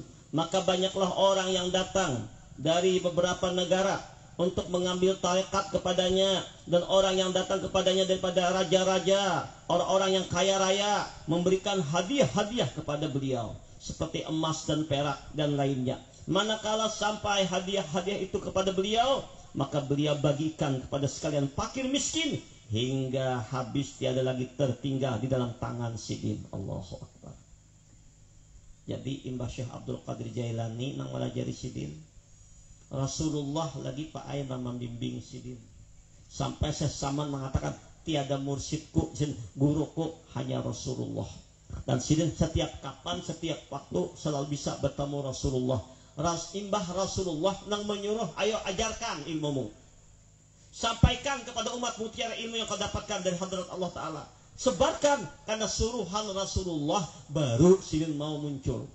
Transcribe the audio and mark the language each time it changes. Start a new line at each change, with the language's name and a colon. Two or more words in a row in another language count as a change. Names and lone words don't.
Indonesian: Maka banyaklah orang yang datang dari beberapa negara untuk mengambil tarekat kepadanya, dan orang yang datang kepadanya daripada raja-raja, orang-orang yang kaya raya memberikan hadiah-hadiah kepada beliau. seperti emas dan perak dan lainnya. Manakala sampai hadiah-hadiah itu kepada beliau, maka beliau bagikan kepada sekalian fakir miskin hingga habis, tiada lagi tertinggal di dalam tangan sidin.
Arabic: الله أكبر.
Banjar: Jadi Imbah Syekh Abdul Qadir Jailani nang melajari sidin, Rasulullah lagi Pak Aina membimbing sidin.
Indonesian: Sampai Syekh Saman mengatakan, tiada mursyidku, guruku hanya Rasulullah. Dan sidin setiap kapan, setiap waktu selalu bisa bertemu Rasulullah. Imbah Rasulullah nang menyuruh, ayo ajarkan ilmumu, sampaikan kepada umat mutiara ilmu yang kau dapatkan dari hadrat Allah Ta'ala, sebarkan, karena suruhan Rasulullah baru sidin mau muncul.